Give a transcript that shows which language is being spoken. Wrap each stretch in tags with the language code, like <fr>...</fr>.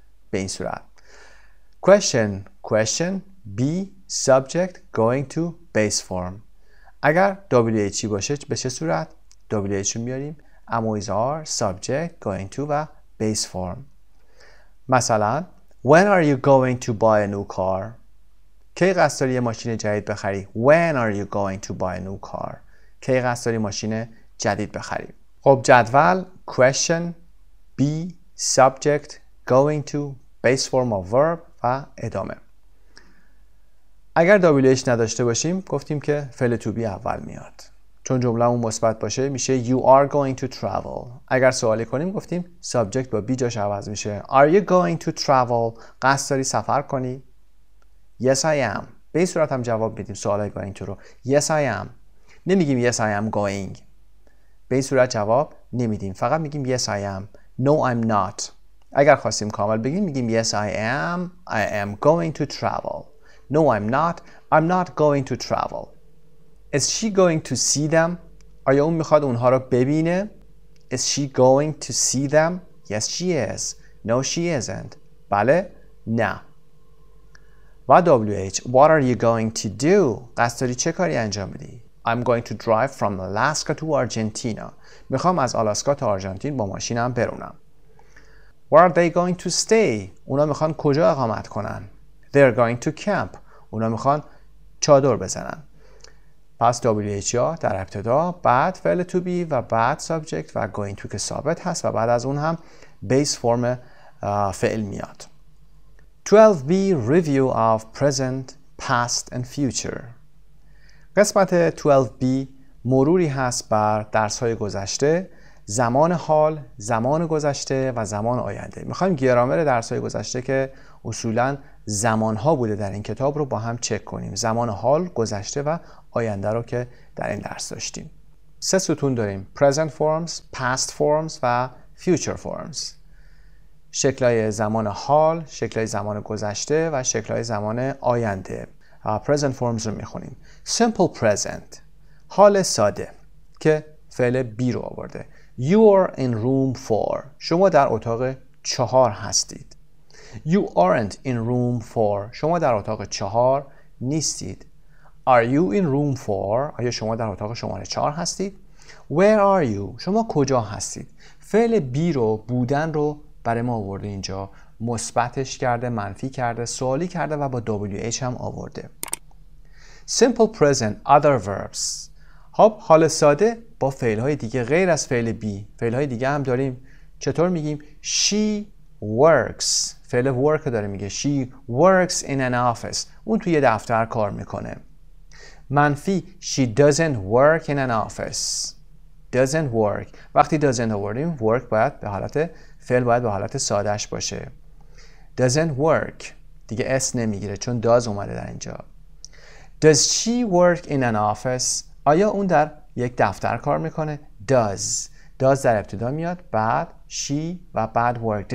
<fa>به این صورت question be subject going to base form اگر WH باشه به چه صورت؟ WH رو میاریم اما اظهار subject going to و base form مثلا</fa> <en>When are you going to buy a new car?</en> <fa>کی قصد داری یه ماشین جدید بخری؟</fa> <en>When are you going to buy a new car?</en> <fa>کی قصد داری ماشین جدید بخری؟ خب جدول question be subject going to base form of verb و ادامه. اگر WH نداشته باشیم گفتیم که فعل to be اول میاد. چون جمله‌مون مثبت باشه میشه</fa> <en>you are going to travel.</en> <fa>اگر سوالی کنیم گفتیم subject با be جاش عوض میشه.</fa> <en>Are you going to travel?</en> <fa>قصد داری سفر کنی؟</fa> <en>Yes I am.</en> <fa>به این صورت هم جواب میدیم سوالای going to رو.</fa> <en>Yes I am.</en> <fa>نمیگیم</fa> <en>yes I am going.</en> <fa>به این صورت جواب نمیدیم. فقط میگیم</fa> <en>yes I am. No I'm not. اگر خواستیم کامل بگیم میگیم yes I am going to travel. No I'm not going to travel. Is she going to see them?</en> <fa>آیا اون میخواد اونها رو ببینه؟</fa> <en>Is she going to see them? Yes she is. No she isn't.</en> <fa>بله؟ نه.</fa> <en>و WH What are you going to do?</en> <fa>قصد داری چه کاری انجام بدی؟</fa> <en>I'm going to drive from Alaska to Argentina.</en> <fa>میخوام از آلاسکا تا آرژانتین با ماشینم برونم.</fa> <en>Where are they going to stay?</en> <fa>اونا میخوان کجا اقامت کنن؟</fa> <en>They're going to camp.</en> <fa>اونا میخوان چادر بزنن. پس WH در ابتدا بعد فعل to be و بعد subject و going to که ثابت هست و بعد از اون هم base form فعل میاد.</fa> <en>12B Review of Present, Past and Future.</en> <fa>قسمت 12B مروری هست بر درس‌های گذشته، زمان حال، زمان گذشته و زمان آینده. میخوایم گرامر درس‌های گذشته که اصولاً زمان‌ها بوده در این کتاب رو با هم چک کنیم. زمان حال، گذشته و آینده رو که در این درس داشتیم. 3 ستون داریم: Present Forms, Past Forms و Future Forms. شکل‌های زمان حال، شکل‌های زمان گذشته و شکل‌های زمان آینده. Present Forms رو میخونیم. Simple Present، حال ساده. که فعل بی رو آورده.</fa> <en>You are in room 4.</en> <fa>شما در اتاق 4 هستید.</fa> <en>You aren't in room 4.</en> <fa>شما در اتاق 4 نیستید.</fa> <en>Are you in room 4؟</en> <fa>آیا شما در اتاق شماره 4 هستید؟</fa> <en>Where are you؟</en> <fa>شما کجا هستید؟ فعل بی رو، بودن رو برای ما آورده اینجا، مثبتش کرده، منفی کرده، سوالی کرده و با WH هم آورده.</fa> <en>Simple present other verbs.</en> <fa>خب حال ساده با فعل‌های دیگه غیر از فعل بی، فعل‌های دیگه هم داریم. چطور میگیم؟</fa> <en>She works.</en> <fa>فعل work داره میگه.</fa> <en>She works in an office.</en> <fa>اون توی دفتر کار میکنه.</fa> <en>منفی She doesn't work in an office. Doesn't work.</en> <fa>وقتی doesn't آوردیم work باید به حالت فعل باید به حالت سادهش باشه. Doesn't work دیگه اس نمیگیره چون does اومده در اینجا.</fa> <en>Does she work in an office؟</en> <fa>آیا اون در یک دفتر کار میکنه؟ Does در ابتدا میاد، بعد she و بعد work.</fa>